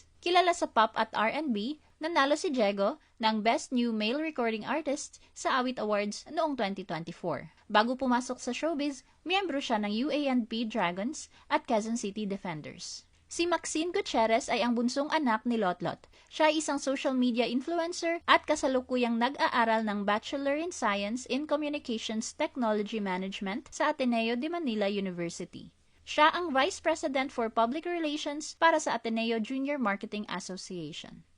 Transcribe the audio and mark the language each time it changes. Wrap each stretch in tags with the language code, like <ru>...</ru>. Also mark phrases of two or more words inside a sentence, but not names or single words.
<tl>Kilala sa pop at R&B, nanalo si Diego ng Best New Male Recording Artist sa Awit Awards noong 2024. Bago pumasok sa showbiz, miyembro siya ng UANP Dragons at Quezon City Defenders. Si Maxine Gutierrez ay ang bunsong anak ni Lotlot. Siya ay isang</tl> <en>social media influencer</en> <tl>at kasalukuyang nag-aaral ng Bachelor in Science in Communications Technology Management sa Ateneo de Manila University. Siya ang</tl> <en>Vice President for Public Relations</en> <tl>para sa Ateneo Junior Marketing Association.</tl>